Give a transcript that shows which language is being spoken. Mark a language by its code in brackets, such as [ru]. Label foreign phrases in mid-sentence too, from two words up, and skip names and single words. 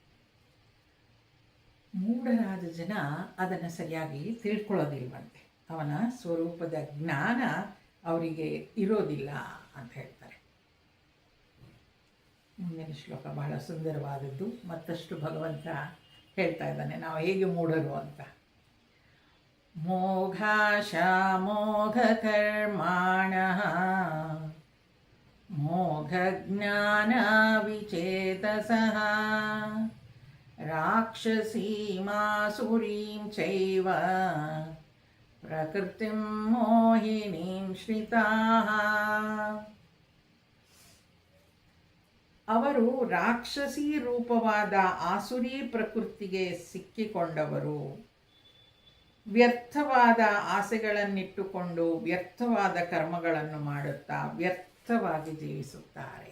[kn] ಮೂಢರಾದ ಜನ ಅದನ್ನು ಸರಿಯಾಗಿ ತಿಳ್ಕೊಳ್ಳೋದಿಲ್ವಂತೆ. ಅವನ ಸ್ವರೂಪದ ಜ್ಞಾನ ಅವರಿಗೆ ಇರೋದಿಲ್ಲ ಅಂತ ಹೇಳ್ತಾರೆ. ಮುಂದಿನ ಶ್ಲೋಕ ಬಹಳ ಸುಂದರವಾದದ್ದು. ಮತ್ತಷ್ಟು ಭಗವಂತ ಹೇಳ್ತಾ ಇದ್ದಾನೆ ನಾವು ಹೇಗೆ ಮೂಢರು ಅಂತ. [sa] मोघाशामोघकर्माणः मोघज्ञानविचेतसः राक्षसीमासुरीं चैव प्रकृतिं मोहिनीं श्रिताः. [kn] ಅವರು ರಾಕ್ಷಸಿ ರೂಪವಾದ ಆಸುರಿ ಪ್ರಕೃತಿಗೆ ಸಿಕ್ಕಿಕೊಂಡವರು, ವ್ಯರ್ಥವಾದ ಆಸೆಗಳನ್ನಿಟ್ಟುಕೊಂಡು ವ್ಯರ್ಥವಾದ ಕರ್ಮಗಳನ್ನು ಮಾಡುತ್ತಾ ವ್ಯರ್ಥವಾಗಿ ಜೀವಿಸುತ್ತಾರೆ.